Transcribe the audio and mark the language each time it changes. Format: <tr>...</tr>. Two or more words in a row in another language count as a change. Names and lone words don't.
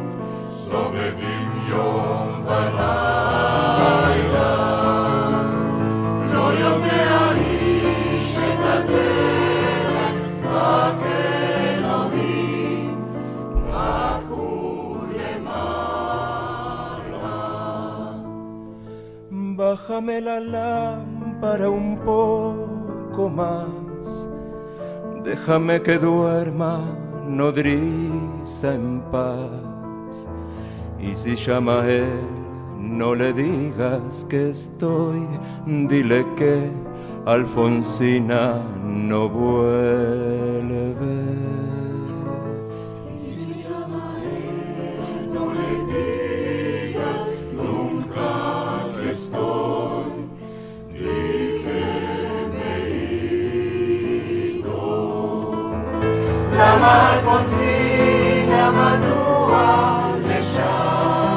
<he>סובבים יום ולילה. לא יודע איש את הדרך, רק אלוהים, רק הוא למעלה.</he> <es>Bájame la lámpara un poco más, déjame que duerma nodriza en paz. Y si llama a él, no le digas que estoy, dile que Alfonsina no vuelve. Y si llama a él, no le digas nunca que estoy, di que me he ido.</es> <he>למה אלפונסינה, מדוע לשם?</he>